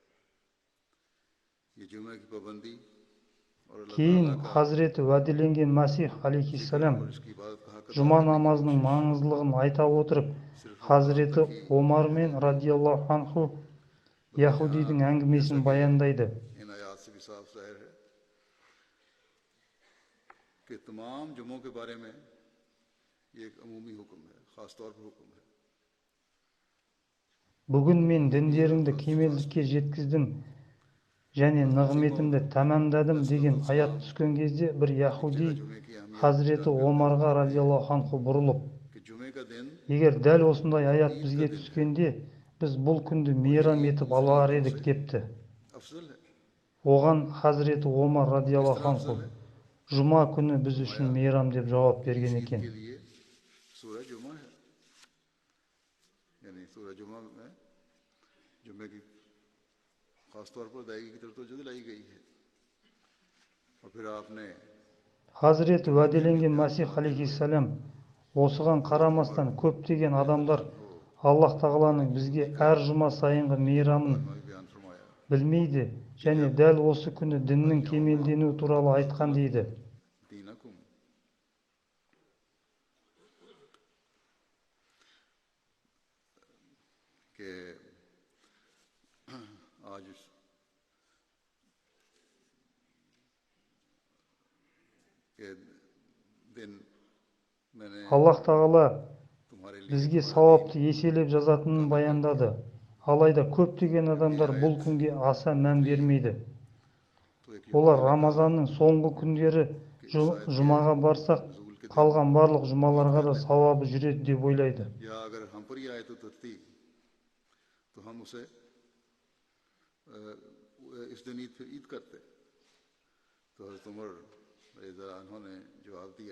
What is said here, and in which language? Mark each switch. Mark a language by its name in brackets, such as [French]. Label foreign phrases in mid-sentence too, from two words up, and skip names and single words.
[Urdu] یہ جمعے کی پابندی اور اللہ [Kazakh] Кейін [Urdu] تعالیٰ کا [Kazakh] Хазіреті уәделенген Мәсих [Urdu] जिक्र [Kazakh] алейхиссалам [Urdu] اور اس کی عبادت کا حق ادا [Kazakh] Жұма [Urdu] کرنے کی [Kazakh] намазының [Urdu] कोशिश [Kazakh] маңыздылығын айта отырып, [Urdu] صرف اس بات [Kazakh] Хазіреті [Urdu] تک ہی [Kazakh] Омар мен [Urdu] محدود نہیں, [Arabic] رضي الله عنه [Urdu] बल्कि [Kazakh] Яһудидің [Urdu] یہاں جیسا [Kazakh] әңгімесін [Urdu] कि [Kazakh] баяндайды. [Urdu] ان آیات سے بھی صاف ظاہر ہے کہ تمام جمعوں کے بارے میں یہ ایک عمومی حکم ہے، خاص طور پر حکم ہے. [Kazakh] Бүгін мен діндеріңді кемелдікке жеткіздім және нығметімді тәмамдадым деген аят түскен кезде бір яһуди Хазіреті Омарға [Arabic] رضي الله عنه [Kazakh] бұрылып, [Urdu] کہ جمعے کا دن [Kazakh] егер дәл осындай аят бізге түскенде біз бұл күнді мейрам етіп алар едік депті. [Urdu] افضل ہے. [Kazakh] Оған Хазіреті Омар [Urdu] किस [Kazakh] радиаллаху [Urdu] तरह [Kazakh] анху [Urdu] افضل ہے? [Kazakh] жұма күні біз үшін мейрам деп жауап берген [Urdu] ईद [Kazakh] екен. [Urdu] کے لیے سورہ جمعہ ہے، یعنی سورہ جمعہ میں جمعے کی خاص طور پر ادائیگی کی طرف توجہ دلائی گئی ہے. اور پھر آپ نے [Kazakh] Хазіреті уәделенген Масих алейхиссалам осыған қарамастан көптеген адамдар Аллах тағаланың бізге әр жұма сайынғы мейрамын [Urdu] میں بھی بیان فرمایا [Kazakh] білмейді және дәл осы күні діннің кемелденуі туралы айтқан дейді. [Urdu] दीनकुम, کہ آج کے دن میں نے [Kazakh] Аллах тағала [Urdu] تمہارے لیے [Kazakh] бізге сауапты еселеп жазатынын баяндады. Алайда көптеген адамдар бұл күнге аса мән бермейді. [Urdu] تو ایک [Kazakh] Олар Рамазанның соңғы күндері жұмаға барсақ, қалған барлық жұмаларға да сауабы жүреді деп ойлайды. [Urdu] یا اگر ہم پر یہ آیت اترتی تو ہم اسے اس دن عید کرتے. تو حضرت عمر [Arabic] رضي الله عنه [Urdu] نے جواب دیا